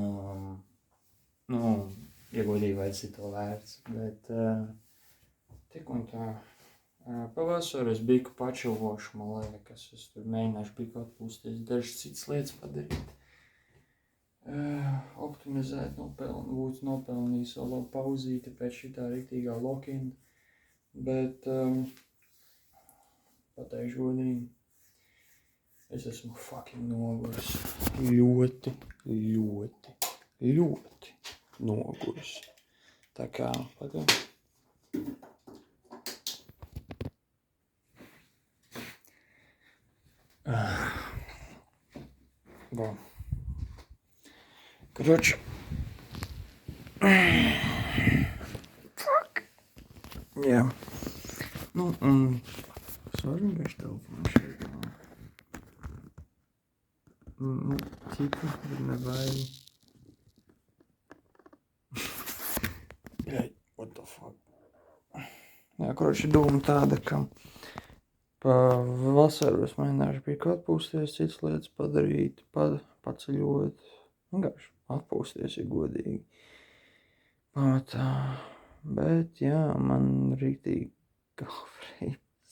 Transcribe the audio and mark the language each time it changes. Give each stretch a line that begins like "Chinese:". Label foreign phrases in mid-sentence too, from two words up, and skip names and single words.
Latvian: ja godīgi vajadzēja to vērts, bet tik un tā, pavasaru es biku pačilvošu, man liekas, es tur mēģināšu biku atpūsties, dažas citas lietas padarīt, optimizēt, būtu nopelnījis vēl labu pauzīti pēc šitā riktīgā lock-in, bet pateikšu godīgi, es esmu fucking noguris, ļoti noguris. Tā kā, pagaid. Короче. Jā. Es varu vienkārši telefonu šeit. Citu, bet nevajag.
English: What the fuck?
Latvian: Jā, korāši doma tāda, ka pa vasaru es mēģināšu biku atpūsties, citas lietas padarīt, paceļot, vienkārši atpūsties, ja godīgi. Pamatā, bet jā, man rīktīgi galvrīst.